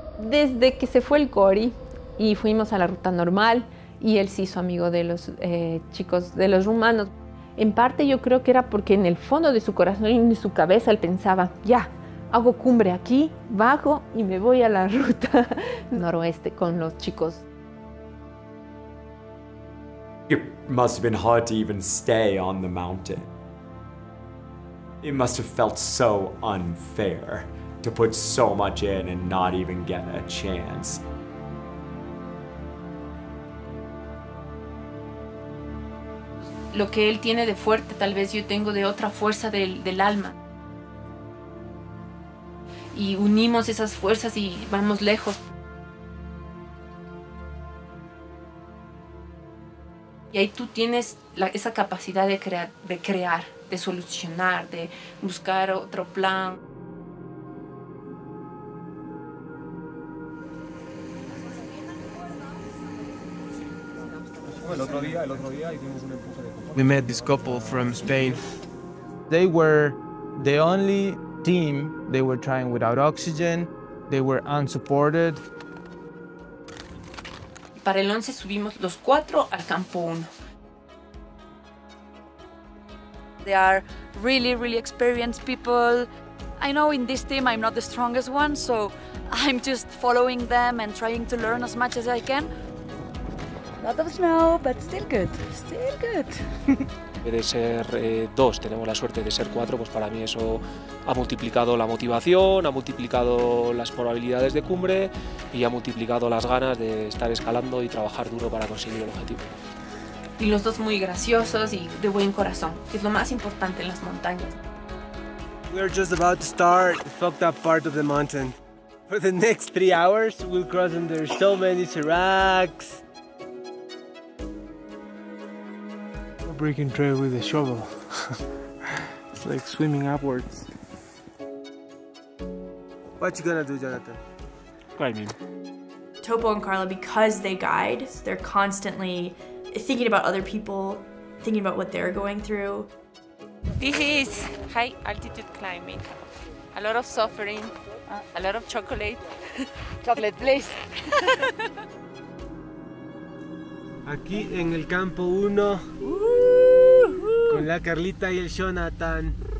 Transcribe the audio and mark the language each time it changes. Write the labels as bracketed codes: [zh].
[es] Desde que se fue el Cory y fuimos a la ruta normal y él se hizo amigo de los chicos, de los rumanos, en parte yo creo que era porque en el fondo de su corazón y en su cabeza él pensaba, ya, hago cumbre aquí, bajo y me voy a la ruta noroeste con los chicos. [en] It must have been hard to even stay on the mountain. It must have felt so unfair to put so much in and not even get a chance. [es] Lo que él tiene de fuerte, tal vez yo tengo de otra fuerza del alma. Y unimos esas fuerzas y vamos lejos. Y ahí tú tienes esa capacidad de crear, de solucionar, de buscar otro plan. [en] We met this couple from Spain. They were the only team. They were trying without oxygen. They were unsupported. [es] Para el 11 subimos los 4 al campo 1. [en] They are really, really experienced people. I know in this team I'm not the strongest one, so I'm just following them and trying to learn as much as I can. A lot of snow, but still good. Still good. [es] De ser 2, tenemos la suerte de ser 4, pues para mí eso ha multiplicado la motivación, ha multiplicado las probabilidades de cumbre y ha multiplicado las ganas de estar escalando y trabajar duro para conseguir el objetivo. Y los dos muy graciosos y de buen corazón, que es lo más importante en las montañas. [en] We're just about to start the fucked up part of the mountain. For the next 3 hours, we'll cross under so many seracs. We're breaking trail with a shovel. It's like swimming upwards. What you gonna do, Jonathan? Climbing. Topo and Carla, because they guide, they're constantly thinking about other people, thinking about what they're going through. This is high altitude climbing. A lot of suffering, a lot of chocolate. Chocolate, please. [es] Aquí en el campo 1, con la Carlita y el Jonathan.